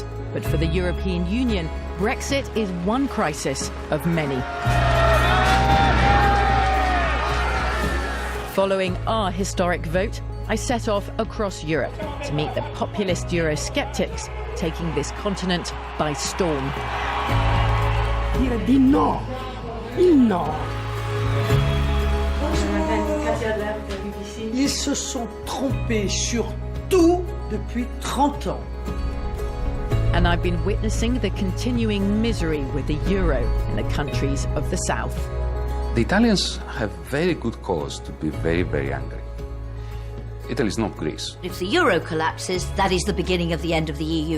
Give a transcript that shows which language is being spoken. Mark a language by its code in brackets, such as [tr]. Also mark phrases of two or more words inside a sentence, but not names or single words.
[en] But for the European Union, Brexit is one crisis of many. Following our historic vote, I set off across Europe to meet the populist Eurosceptics taking this continent by storm. [it] Dire di no, il no. [fr] Ils se sont trompés sur tout depuis 30 ans. [en] And I've been witnessing the continuing misery with the euro in the countries of the south. The Italians have very good cause to be very, very angry. Italy is not Greece. If the euro collapses, that is the beginning of the end of the EU.